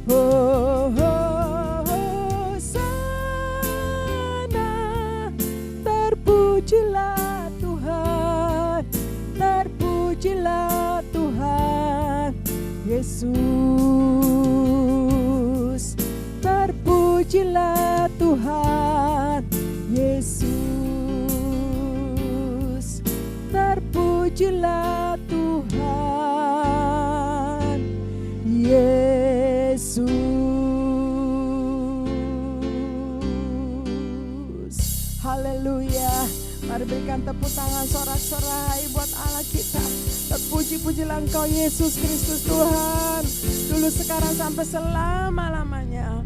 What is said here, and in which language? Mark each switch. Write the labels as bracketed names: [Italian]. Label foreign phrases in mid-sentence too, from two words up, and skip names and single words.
[Indonesian] Hosana, terpujilah Tuhan, terpujilah Tuhan Yesus. Terpujilah Tuhan Yesus. Terpujilah Tuhan Yesus. Haleluya. Mari berikan tepuk tangan sorak-sorai buat Allah kita. Terpuji-pujilah Engkau Yesus Kristus Tuhan. Dulu, sekarang, sampai selama-lamanya.